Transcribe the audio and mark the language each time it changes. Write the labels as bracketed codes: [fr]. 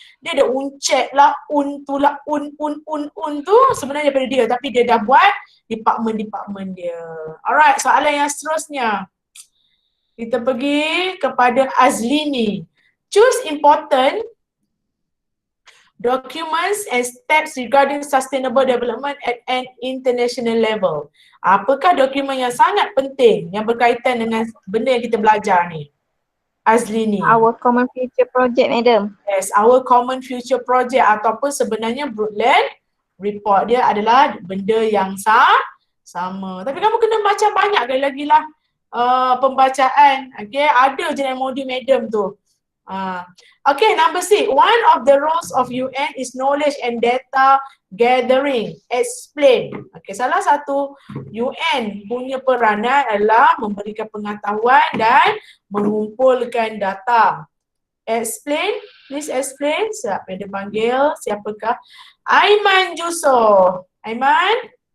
[ms] Dia ada uncet lah, tu lah, tu sebenarnya daripada dia. Tapi dia dah buat department dia. Alright, soalan yang seterusnya. Kita pergi kepada Azlini. [en] Choose important documents and steps regarding sustainable development at an international level. [ms] Apakah dokumen yang sangat penting yang berkaitan dengan benda yang kita belajar ni? Azlini. [en] Our Common Future Project madam. [ms] Yes, Our Common Future Project ataupun sebenarnya Brundtland Report dia adalah benda yang sama. Tapi kamu kena baca banyak kali lagi lah pembacaan. Okay, ada je yang modi madam tu. Okay, [en] number 6. One of the roles of UN is knowledge and data gathering. Explain. [ms] Okay, salah satu UN punya peranan adalah memberikan pengetahuan dan mengumpulkan data. [en] Explain. Please explain. [ms] Siapa yang dipanggil? Siapakah? Aiman Juso. Aiman?